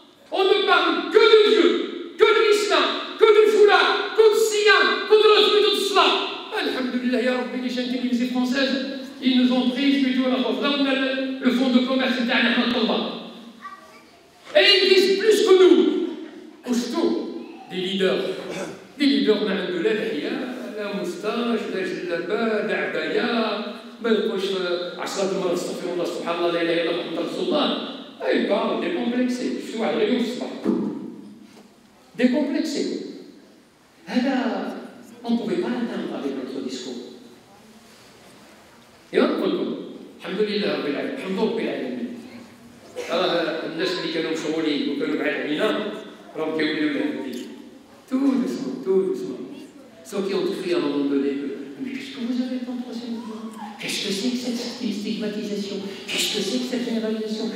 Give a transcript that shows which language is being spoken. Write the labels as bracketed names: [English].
[French] On ne parle que de Dieu, que de l'islam, que du foulard, que de siyam, que de la suite de cela. [Arabic] Alhamdulillah, ya Rabbi, [French] les chaînes télévisées françaises, ils nous ont pris plutôt la fois. Là, on a le fonds de commerce international. Et ils disent plus que nous. Aussitôt, des leaders, de la moustache, la jilaba, la abaya, [Arabic] ما يقولش عشرات المرات استغفر الله سبحان الله لا اله الا الله محمد رسول الله. اي بعض ديكومبلكسي شفت واحد غير يوم في الصباح ديكومبلكسي. هذا [French] on ne pouvait pas l'atteindre avec notre discours. Et on [Arabic] نقول لكم الحمد لله رب العالمين الحمد لله رب العالمين. الناس اللي كانوا مشغولين وكانوا بعاد علينا راهم كيوليو لهذا [French] tout doucement. Ceux qui ont écrit à un moment donné mais qu'est-ce que vous avez contre ces mouvements? Qu'est-ce que c'est que cette stigmatisation? Qu'est-ce que c'est que cette généralisation?